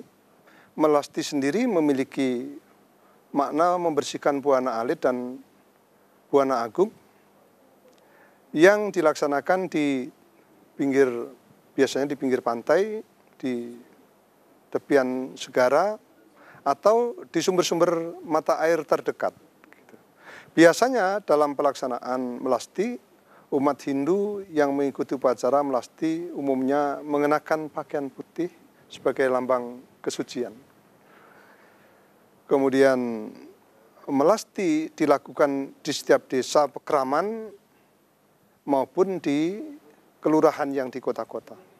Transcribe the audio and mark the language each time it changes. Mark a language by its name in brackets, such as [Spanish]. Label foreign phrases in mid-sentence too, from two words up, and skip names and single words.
[Indonesian] Melasti sendiri memiliki makna membersihkan Buana Alit dan Buana Agung yang dilaksanakan di pinggir, biasanya di pinggir pantai, di tepian segara, atau di sumber-sumber mata air terdekat. Biasanya dalam pelaksanaan melasti, umat Hindu yang mengikuti upacara melasti umumnya mengenakan pakaian putih sebagai lambang kesucian. Kemudian melasti dilakukan di setiap desa pekraman maupun di kelurahan yang di kota-kota.